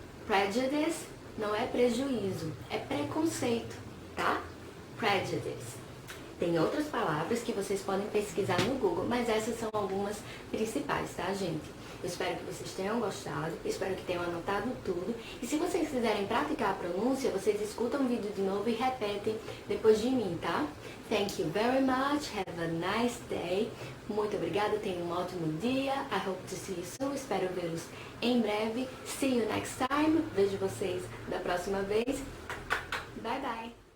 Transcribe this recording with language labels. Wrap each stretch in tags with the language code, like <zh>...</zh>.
<pt>Prejudice não é prejuízo, é preconceito, tá? Prejudice. Tem outras palavras que vocês podem pesquisar no Google, mas essas são algumas principais, tá, gente? Eu espero que vocês tenham gostado, espero que tenham anotado tudo. E se vocês quiserem praticar a pronúncia, vocês escutam o vídeo de novo e repetem depois de mim, tá?</pt> <en>Thank you very much, have a nice day.</en> <pt>Muito obrigada, tenham um ótimo dia.</pt> <en>I hope to see you soon,</en> <pt>espero vê-los em breve.</pt> <en>See you next time,</en> <pt>vejo vocês da próxima vez.</pt> <en>Bye bye!</en>